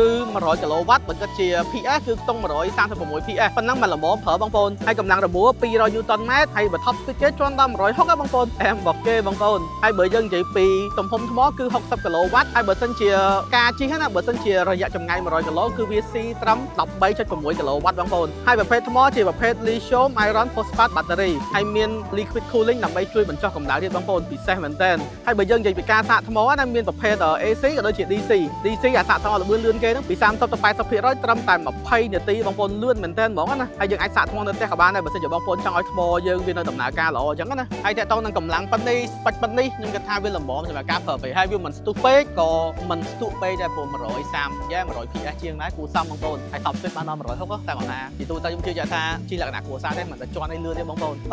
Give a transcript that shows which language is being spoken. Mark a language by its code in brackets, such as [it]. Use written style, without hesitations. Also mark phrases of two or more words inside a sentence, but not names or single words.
[km] 100គីឡូវ៉ាត់បើគិតជា PS គឺខ្ទង់136 PS ប៉ុណ្ណឹងមិនល្មមប្រើបងប្អូនហើយកម្លាំងរបួល200 [en] Newton meters [km] ហើយបើ [en] top speed [km] គេជន់ដល់ 160បងប្អូនអែមរបស់គេបងប្អូនហើយបើយើងនិយាយពីទំហំថ្មគឺ60គីឡូវ៉ាត់ហើយបើសិនជាការជិះណាបើសិនជារយៈចម្ងាយ100គីឡូគឺវាស៊ីត្រឹម13.6គីឡូវ៉ាត់បងប្អូនហើយប្រភេទថ្មជាប្រភេទ [en] lithium iron phosphate battery [km] ហើយមាន [en] liquid cooling [km] ដើម្បីជួយបញ្ចុះកម្ដៅទៀតបងប្អូនពិសេសមែនតើហើយបើយើងនិយាយពីការសាកថ្មណាមានប្រភេទ AC ក៏ដូចជា DC អាសាកថ្មល្បឿនលឿនគេហ្នឹងពី30ទៅ 80%ត្រឹមតែ20នាទីបងប្អូនលឿនមែនតើហ្មងណាហើយយើងអាចសាកថ្មនៅផ្ទះក៏បានដែរបើសិនជាបងប្អូនចង់ឲ្យថ្មយើងវានៅដំណើរការល្អអញ្ចឹងណាហើយតើតោងនឹងកម្លាំងប៉ុណ្នេះស្ពេចប៉ុណ្នេះខ្ញុំគិតថាវាល្មមសម្រាប់ការប្រើប្រាស់ហើយវាមិនស្ទុះពេកក៏មិនស្ទុះពេកដែរព្រោះ130យ៉ា100 PS ជាងដែរគួរសមបងប្អូនហើយ [en] top speed [km] បានដល់160តែគាត់ថាពីទូទៅខ្ញុំជឿជាក់ថាជាលក្ខណៈគ្រួសារទេមិនតែជន់ឲ្យលឿនទេបងប្អូនអូ